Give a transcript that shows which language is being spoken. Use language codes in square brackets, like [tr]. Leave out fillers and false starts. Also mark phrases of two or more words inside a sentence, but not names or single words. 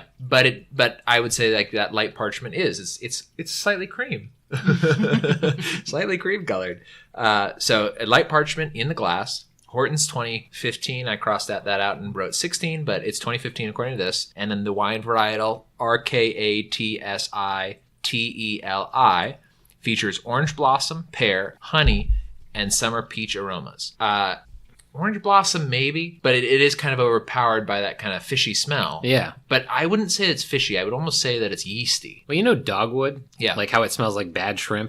[en] But I would say like that light parchment it's slightly cream. Slightly cream colored. So a light parchment in the glass. Horton's 2015. I crossed that out and wrote 16, but it's 2015 according to this. And then the wine varietal, Rkatsiteli. Rkatsiteli, features orange blossom, pear, honey, and summer peach aromas. Orange blossom, maybe, but it is kind of overpowered by that kind of fishy smell. Yeah. But I wouldn't say it's fishy. I would almost say that it's yeasty. Well, you know dogwood? Yeah. Like how it smells like bad shrimp?